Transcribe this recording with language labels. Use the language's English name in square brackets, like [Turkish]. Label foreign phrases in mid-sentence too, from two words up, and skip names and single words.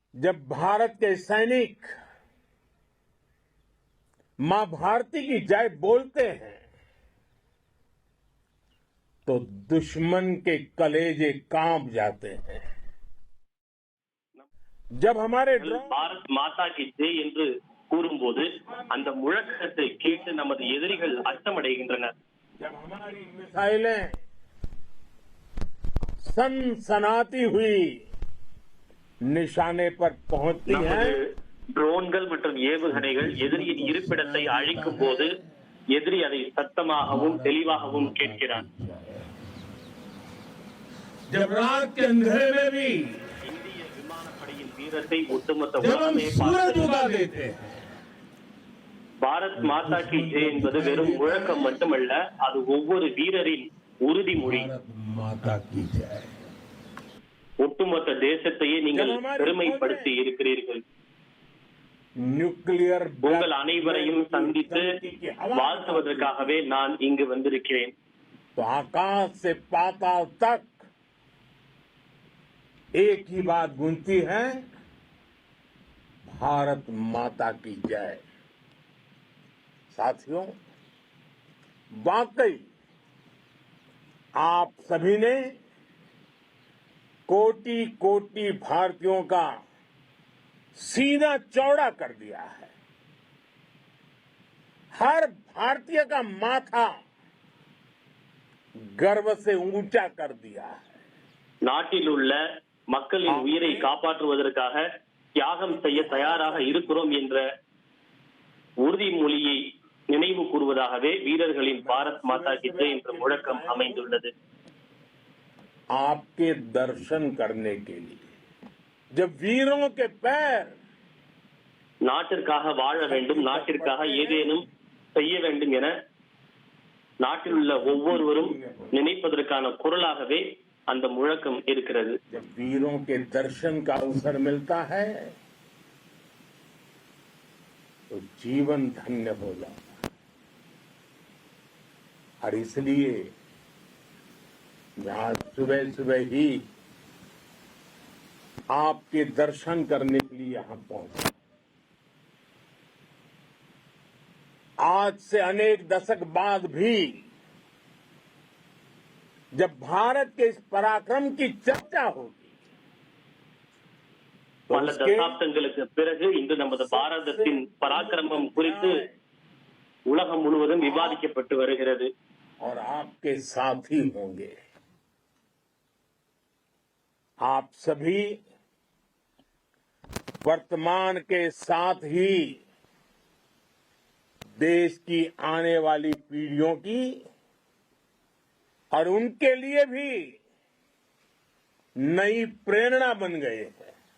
[Hindi] जब भारत के सैनिक मां भारती की जय बोलते हैं तो दुश्मन के कलेजे कांप जाते हैं। जब हमारे भारत माता की जय [Tamil] என்று கூறும்போது அந்த முழக்கத்தை கேட்டு நமது எதிரிகள் அச்சமடைகின்றனர். [Hindi] जब हमारी मिसाइलें सनसनाती हुई निशाने पर पहुंचती हैं, [Tamil] ட்ரோன்கள் மற்றும் ஏவுகணைகள் எதிரியின் இருப்பிடத்தை அழிக்கும் போது எதிரி அதை சத்தமாகவும் தெளிவாகவும் கேட்கிறார். [Hindi] जब रात के अंधेरे में भी [Tamil] இந்திய விமானப்படையின் வீரத்தை ஒட்டுமொத்த [Hindi] जब हम [Tamil] உலகமே [Hindi] सूरज उगा देते हैं, भारत माता की जय [Tamil] என்பது வெறும் முழக்கம் மட்டுமல்ல, அது ஒவ்வொரு வீரரின் உறுதிமொழி. [Hindi] भारत माता की जय। [Tamil] ஒட்டுமொத்த தேசத்தையே நீங்கள் பெருமைப்படுத்தி இருக்கிறீர்கள். [Hindi] न्यूक्लियर [Tamil] உங்கள் அனைவரையும் சந்தித்து வாழ்த்துவதற்காகவே நான் இங்கு வந்திருக்கிறேன். [Hindi] तो आकाश से पाताल तक एक ही बात गूंजती है, भारत माता की जय। साथियों, वाकई आप सभी ने कोटि कोटि भारतीयों का सीना चौड़ा कर दिया है। हर भारतीय का माथा गर्व से ऊंचा कर दिया है। [Tamil] நாட்டில் உள்ள மக்களின் உயிரை காப்பாற்றுவதற்காக தியாகம் செய்ய தயாராக இருக்கிறோம் என்ற உறுதிமொழியை நினைவு கூறுவதாகவே வீரர்களின் [Hindi] भारत माता की जय [Tamil] என்ற முழக்கம் அமைந்துள்ளது. [Hindi] आपके दर्शन करने के लिए जब वीरों के पैर [Tamil] நாட்டிற்காக வாழ வேண்டும், நாட்டிற்காக ஏதேனும் செய்ய வேண்டும் என நாட்டில் உள்ள ஒவ்வொருவரும் நினைப்பதற்கான குரலாகவே அந்த முழக்கம் இருக்கிறது. [Hindi] जब वीरों के दर्शन का अवसर मिलता है तो जीवन धन्य हो जाता है। और इसलिए मैं आज सुबह सुबह ही आपके दर्शन करने के लिए यहां पहुंचा। आज से अनेक दशक बाद भी जब भारत के इस पराक्रम की चर्चा होगी तो [Tamil] பல தசாப்தங்களுக்கு பிறகு இன்று நமது பாரதத்தின் பராக்கிரமம் குறித்து உலகம் முழுவதும் விவாதிக்கப்பட்டு வருகிறது. [Hindi] और आपके साथी होंगे। आप सभी वर्तमान के साथ ही देश की आने वाली पीढ़ियों की और उनके लिए भी नई प्रेरणा बन गए हैं।